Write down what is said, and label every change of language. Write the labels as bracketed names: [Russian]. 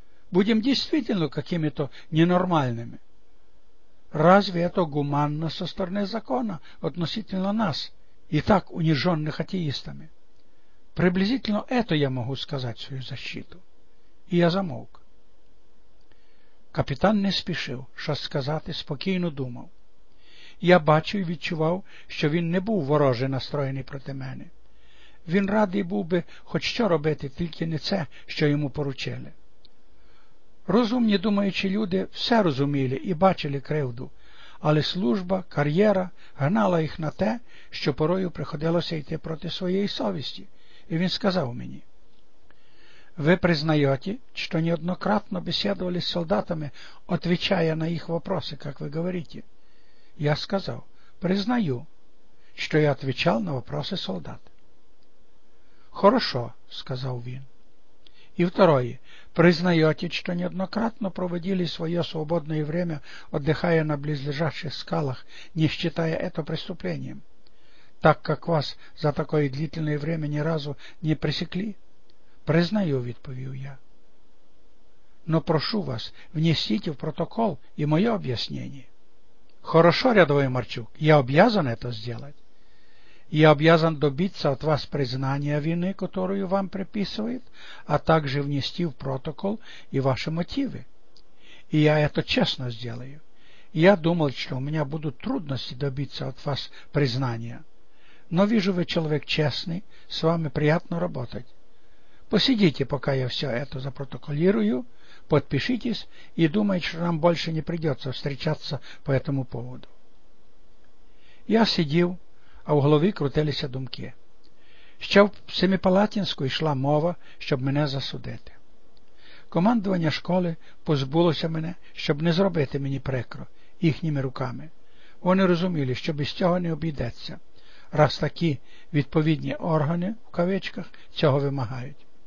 [Russian] Будем действительно какими-то ненормальными. Разве это гуманно со стороны закона относительно нас, и так униженных атеистами? Приблизительно это я могу сказать в свою защиту. И я замолк. [Ukrainian] Капитан не спешил, що сказати, спокійно думав. Я бачив і відчував, що він не був вороже настроєний проти мене. Він радий був би хоч що робити, тільки не це, що йому поручили. Розумні думаючі люди все розуміли і бачили кривду, але служба, кар'єра гнала їх на те, що порою приходилося йти проти своєї совісті. І він сказав мені: «Ви признаєте, що неоднократно бесідували з солдатами, відповідає на їх вопроси, як ви говорите?» Я сказав: «Признаю, що я відповідав на вопроси солдат». [Russian] «Хорошо», – [Ukrainian] сказав він. [Russian] И второе. Признаете, что неоднократно проводили свое свободное время, отдыхая на близлежащих скалах, не считая это преступлением, так как вас за такое длительное время ни разу не пресекли? Признаю, — [Ukrainian] відповів я. [Russian] но прошу вас, внесите в протокол и мое объяснение. Хорошо, рядовой Марчук, я обязан это сделать. Я обязан добиться от вас признания вины, которую вам приписывают, а также внести в протокол и ваши мотивы. И я это честно сделаю. Я думал, что у меня будут трудности добиться от вас признания. Но вижу, вы человек честный, с вами приятно работать. Посидите, пока я все это запротоколирую, подпишитесь и думайте, что нам больше не придется встречаться по этому поводу. Я сидел, а в голове крутились думки. [Ukrainian] Ще в Семипалатинську йшла мова, щоб мене засудити. Командування школи позбулося мене, щоб не зробити мені прикро їхніми руками. Вони розуміли, що без цього не обійдеться, раз такі відповідні органи, в кавичках, цього вимагають.